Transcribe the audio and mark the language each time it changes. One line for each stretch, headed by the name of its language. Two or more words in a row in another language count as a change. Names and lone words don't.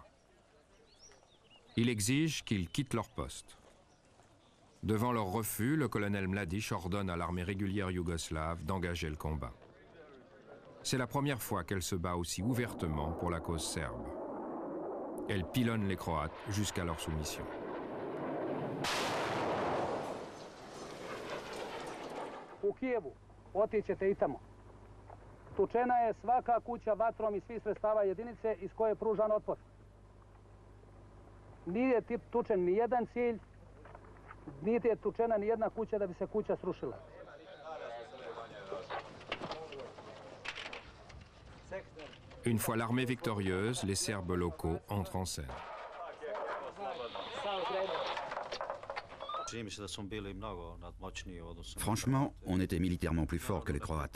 French: Il exige qu'ils quittent leur poste. Devant leur refus, le colonel Mladic ordonne à l'armée régulière yougoslave d'engager le combat. C'est la première fois qu'elle se bat aussi ouvertement pour la cause serbe. Elle pilonne les Croates jusqu'à leur soumission.
Serbian: U Kijevu otićete i tamo. Tučena je svaka kuća vatrom iz svih sredstava jedinice iz koje je pružan otpor. Nije tučen ni jedan cilj, niti je tučena ni jedna kuća da bi se kuća srušila.
French: Une fois l'armée victorieuse, les Serbes locaux entrent en scène. Franchement, on était militairement plus fort que les Croates.